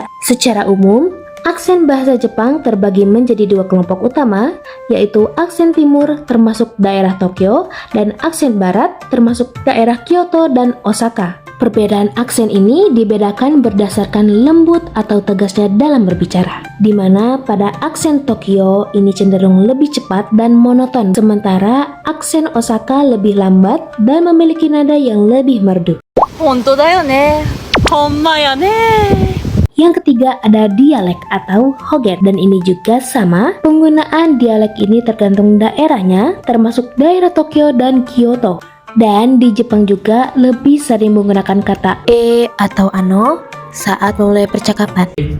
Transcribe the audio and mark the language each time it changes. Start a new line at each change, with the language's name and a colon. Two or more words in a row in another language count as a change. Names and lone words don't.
Indonesian: Secara umum, aksen bahasa Jepang terbagi menjadi 2 kelompok utama, yaitu aksen timur termasuk daerah Tokyo dan aksen barat termasuk daerah Kyoto dan Osaka. Perbedaan aksen ini dibedakan berdasarkan lembut atau tegasnya dalam berbicara, di mana pada aksen Tokyo ini cenderung lebih cepat dan monoton, sementara aksen Osaka lebih lambat dan memiliki nada yang lebih merdu.
Japanese: 本当だよね。ほんまやね。
Indonesian: Yang ketiga ada dialek atau hoger, dan ini juga sama. Penggunaan dialek ini tergantung daerahnya, termasuk daerah Tokyo dan Kyoto. Dan di Jepang juga lebih sering menggunakan kata atau ano saat memulai percakapan.